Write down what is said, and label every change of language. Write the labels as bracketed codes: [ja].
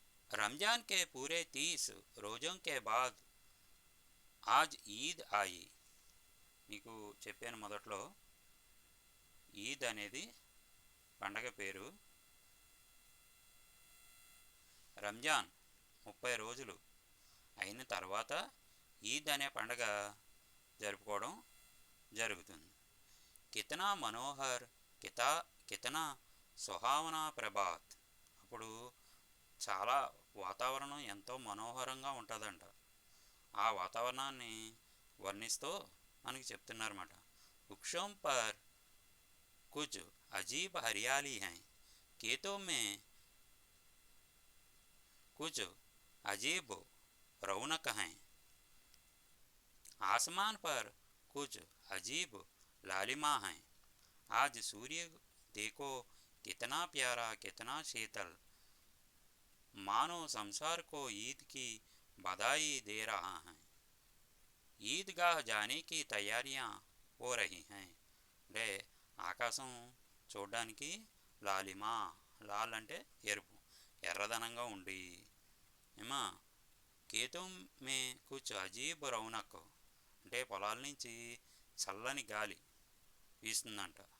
[hi] रमज़ान के पूरे 30 రోజోं के बाद आज ఈద్ आई. [te] మీకు చెప్పాను మొదట్లో, ఈద్ అనేది పండగ పేరు. రంజాన్ 30 రోజులు అయిన తర్వాత ఈద్ అనే పండగ జరుపుకోవడం జరుగుతుంది. [hi] కితనా మనోహర్, కితనా సుహావనా ప్రభాత్. [te] అప్పుడు చాలా వాతావరణం ఎంతో మనోహరంగా ఉంటుందంట. ఆ వాతావరణాన్ని వర్ణిస్తూ మనకి చెప్తున్నారన్నమాట. [hi] వృక్షోం పర్ కుచ్ అజీబ్ హరియాली है, खेतों में कुछ अजीब रौनक हैं, आसमान पर कुछ अजीब लालिमा हैं. आज सूर्य देखो कितना प्यारा, कितना शीतल, मानो संसार को ईद की बधाई दे रहा है. ఈద్గాహ జానేకి తయారియా హో రహీ హై. [te] అంటే ఆకాశం చూడడానికి లాలిమా, లాల్ అంటే ఎరుపు, ఎర్రదనంగా ఉండి, ఏమా [hi] खेतों में कुछ अजीब रौनक [te] అంటే పొలాల నుంచి చల్లని గాలి వీస్తుందంట.